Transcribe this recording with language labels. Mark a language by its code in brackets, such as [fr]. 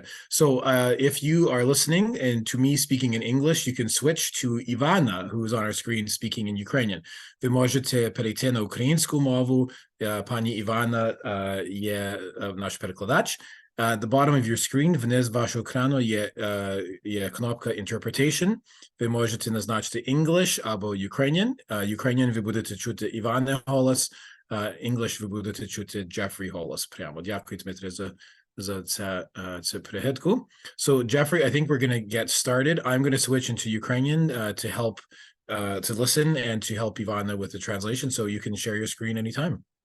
[en] So if you are listening and to me speaking in English, you can switch to Ivana, who is on our screen speaking in Ukrainian. [uk] Ви можете перейти на українську мову. Пані Івана є наш перекладач. [en] At the bottom of your screen, [uk] вниз вашого екрану є кнопка Interpretation. Ви можете назначити English або Ukrainian. Ukrainian ви будете чути Івана голос, English ви будете чути Jeffrey голос прямо. Дякую, Дмитре, за цю пригадку. [en] So, Jeffrey, I think we're going to get started. I'm going to switch into Ukrainian to help to listen and to help Ivana with the translation, so you can share your screen anytime.